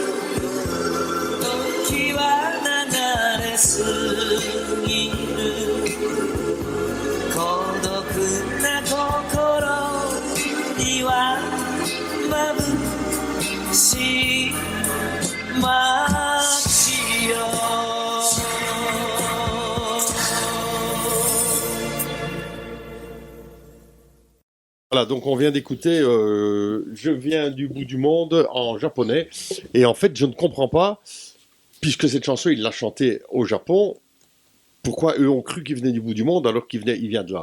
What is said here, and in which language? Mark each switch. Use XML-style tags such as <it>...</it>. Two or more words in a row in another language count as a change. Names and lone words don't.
<ja>時は流れすぎる孤独な心には眩しい街よ</ja> <fr>Voilà, donc on vient d'écouter Je viens du bout du monde en japonais. Et en fait, je ne comprends pas, puisque cette chanson, il l'a chantée au Japon, pourquoi eux ont cru qu'il venait du bout du monde alors qu'il vient de là.</fr>